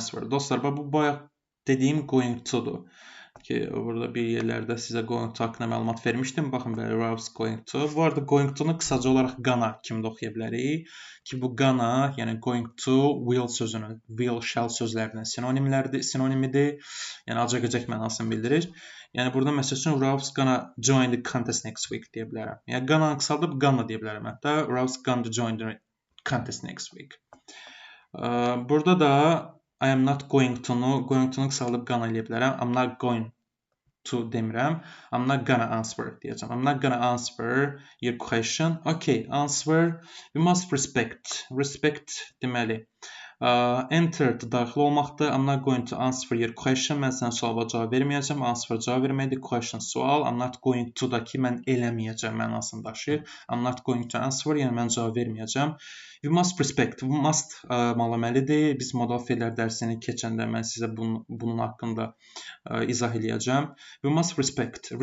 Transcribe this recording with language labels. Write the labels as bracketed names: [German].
[Azerbaijani] Dostlar, bu bayaq dediyim going to'dur. Ki, burada bir yerlərdə sizə going to haqqında məlumat vermişdim. Baxın, belə, Ralph's going to. Bu arada going to'nu qısaca olaraq gonna kimi də oxuya bilərik. Ki, bu gonna, yəni going to, will sözünün, will, shall sözlərinin sinonimidir. Yəni, acaq-acaq mənasını bildirir. Yəni, burada məsəl üçün, [English] Ralph's gonna join the contest next week [Azerbaijani] deyə bilərəm. Yəni, gonna qısaldıb gonna deyə bilərəm. Hətta, [English] Ralph's gonna join the contest next week. [Azerbaijani] Burada da I am not going to'nu qısaldıb gonna eləyə bilərəm. [English] I'm not going to [Azerbaijani] demirəm. [English] I'm not gonna answer [Azerbaijani] deyəcəm. [English] I'm not gonna answer your question. Okay, answer. You must respect. Respect [Azerbaijani] deməli. Entered daxil olmaqdır. [English] I'm not going to answer your question. [Azerbaijani] Mən sənə suala cavab verməyəcəm. Answer cavab verməkdir. Question sual. I'm not going to da ki, mən eləməyəcəm mənasını daşıyır. [English] I'm not going to answer, [Azerbaijani] yəni mən cavab verməyəcəm. [English] You must respect. [Azerbaijani] Must məluməlidir. Biz modal fe'lər dərsini keçəndə mən sizə bunun haqqında izah eləyəcəm. [English] You must respect.